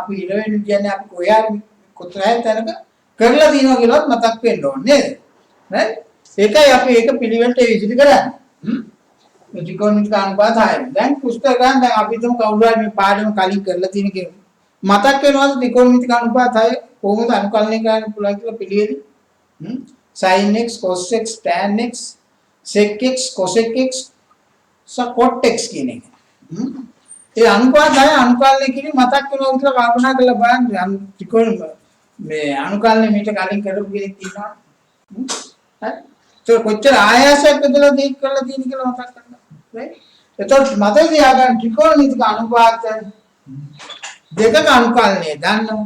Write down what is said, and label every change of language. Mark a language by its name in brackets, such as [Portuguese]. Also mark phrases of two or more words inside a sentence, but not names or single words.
[Sinhala] අපි ඉලවෙන්න කියන්නේ අපි කොහේ තැනක කරලා තියෙනවා කියලාත් මතක් වෙන්න ඕනේ නේද? right? ඒකයි අපි ඒක පිළිවෙලට විසිරි කරන්නේ. මේ ත්‍රිකෝණමිතික අනුපාත 6. දැන් පුස්තක ගන්න දැන් අපි හිතමු කවුරු හරි මේ පාඩම කලින් කරලා තියෙන කෙනෙක්. මතක් වෙනවද ත්‍රිකෝණමිතික අනුපාත 6 කොහොමද අනුකලනය කරන්න පුළුවන් කියලා පිළිවෙල? sin x cos x tan x sec x cosec x cot x කියන එක. ඒ අනුපාත 6 අනුකලනය කිරීම මතක් වෙනවා කියලා කල්පනා කරලා බලන්න. ත්‍රිකෝණ මේ අනුකලනය මීට කලින් කරපු කෙනෙක් ඉන්නවා. හරි? ඒක කොච්චර ආයාසයක් බෙදලා දෙයක් කරලා තියෙන කියලා මතක් කරගන්න. right? එතකොට මතක තියාගන්න ත්‍රිකෝණමිතික අනුපාත දෙකක අනුකලනය දන්නවා.